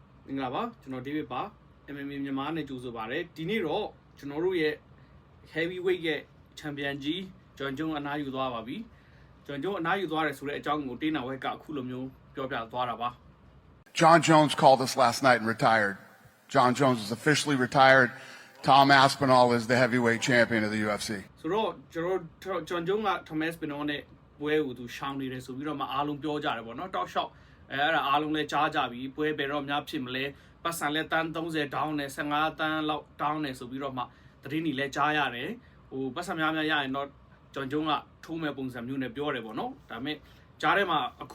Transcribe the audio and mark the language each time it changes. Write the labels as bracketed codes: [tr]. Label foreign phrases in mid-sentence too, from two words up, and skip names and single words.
[my] င်္ဂလာပါကျွန်တော် David ပါ MMA မြန်မာနဲ့ကြိုဆိုပါရစေဒီနေ့တော့ကျွန်တော်တို့ရဲ့ heavyweight ရဲ့ champion ကြီး Jon Jones အနားယူသွားပါပြီ Jon Jones အနားယူသွားတယ်ဆိုတဲ့အကြောင်းကိုတေးနာဝက်ကအခုလိုမျိုးပြောပြသွားတာပါ [en] Jon Jones called us last night and retired. Jon Jones is officially retired. Tom Aspinall is the heavyweight champion of the UFC. [my] ဆိုတော့ကျွန်တော် Jon Jones က Tom Aspinall နဲ့ပွဲကိုသူရှောင်းနေတယ်ဆိုပြီးတော့မှအားလုံးပြောကြတယ်ပေါ့နော်တောက်လျှောက်အဲ့ဒါအားလုံးလည်းကြားကြပြီပွဲပဲတော့များဖြစ်မလဲပတ်စံလဲတန်း30 down နဲ့15တ န်းလောက် down နဲ့ဆိုပြီးတော့မှသတင်းတွေလည်းကြားရတယ်ဟိုပတ်စံများရရင်တော့ Jon Jones ကထိုးမဲ့ပုံစံမျိုးနဲ့ပြောတယ်ပေါ့နော်ဒါပေမဲ့ကြားထဲမှာအခု